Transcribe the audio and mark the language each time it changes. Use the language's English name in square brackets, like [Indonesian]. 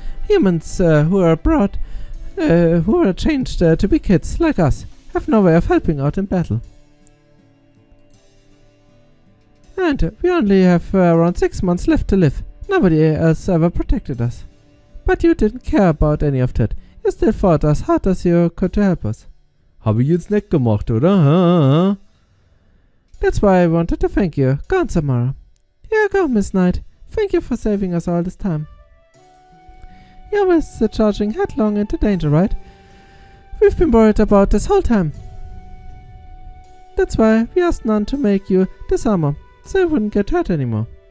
[English] Humans who are brought... who are changed to be kids like us have no way of helping out in battle. And we only have around 6 months left to live. Nobody else ever protected us. But you didn't care about any of that. You still fought as hard as you could to help us. [German] Habe ich jetzt nicht gemacht, oder? [English] That's why I wanted to thank you. Go on, Samara. Here you go, Miss Knight. Thank you for saving us all this time. You're always charging headlong into danger, right? We've been worried about this whole time. That's why we asked None to make you this armor, so you wouldn't get hurt anymore.